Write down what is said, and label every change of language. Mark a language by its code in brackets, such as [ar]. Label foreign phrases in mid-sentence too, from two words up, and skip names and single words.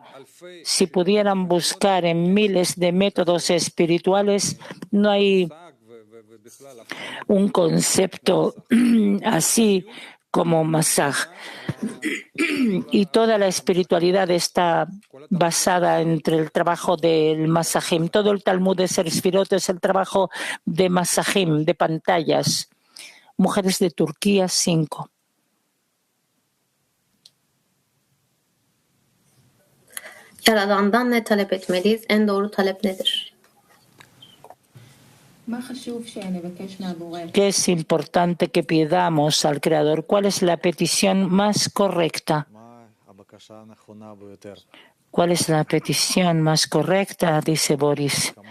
[es] Si pudieran buscar en miles de métodos espirituales, no hay un concepto así como masaj. Y toda la espiritualidad está basada entre el trabajo del masajim. Todo el Talmud de Ser Sfirot es el trabajo de masajim, de pantallas. Mujeres de Turquía 5. [tr] Yaradan'dan ne talep etmeliyiz? En doğru talep nedir? [es] ¿Qué es importante que pidamos al Creador? ¿Cuál es la petición más correcta? ¿Cuál es la petición más correcta? Dice Boris.